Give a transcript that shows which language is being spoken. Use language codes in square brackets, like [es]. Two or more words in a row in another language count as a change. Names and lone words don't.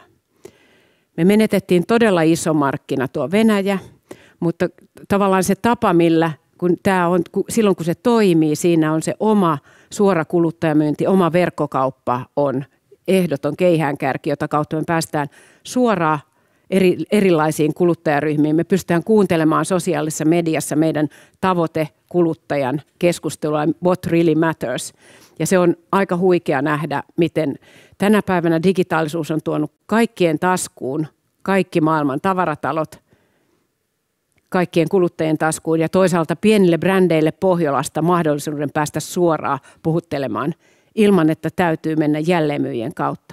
[fi] Me menetettiin todella iso markkina tuo Venäjä, mutta tavallaan se tapa, millä silloin kun se toimii, siinä on se oma suora kuluttajamyynti, oma verkkokauppa on ehdoton keihäänkärki, jota kautta me päästään suoraan erilaisiin kuluttajaryhmiin. Me pystytään kuuntelemaan sosiaalisessa mediassa meidän tavoitekuluttajan keskustelua, [en] what really matters. [fi] Ja se on aika huikea nähdä, miten tänä päivänä digitaalisuus on tuonut kaikkien taskuun, kaikki maailman tavaratalot, kaikkien kuluttajien taskuun ja toisaalta pienille brändeille Pohjolasta mahdollisuuden päästä suoraan puhuttelemaan ilman, että täytyy mennä jälleenmyyjien kautta.